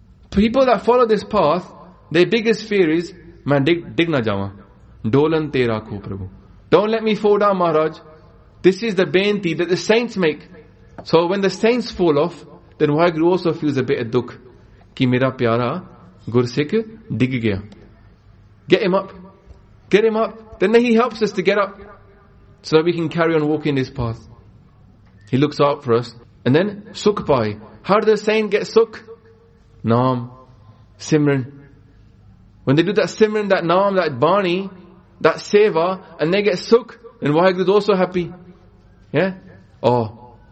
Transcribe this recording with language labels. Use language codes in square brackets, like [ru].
[en] People that follow this path, their biggest fear is, [pa] man dig na jawa. Dolan tera ko prabhu. [en] Don't let me fall down, Maharaj. This is the bainti that the saints make. So when the saints fall off, then Vaheguru also feels a bit of dukh. [pa] ਕਿ ਮੇਰਾ ਪਿਆਰਾ ਗੁਰਸਿੱਖ ਡਿੱਗ ਗਿਆ. [en] Get him up. Get him up. Then he helps us to get up. So that we can carry on walking this path. He looks out for us. And then [pa] sukh paai. [en] How does the saint get sukh? Naam. Simran. When they do that simran, that naam, that bani, that seva, and they get sukh, then Vaheguru is also happy. Yeah? Oh.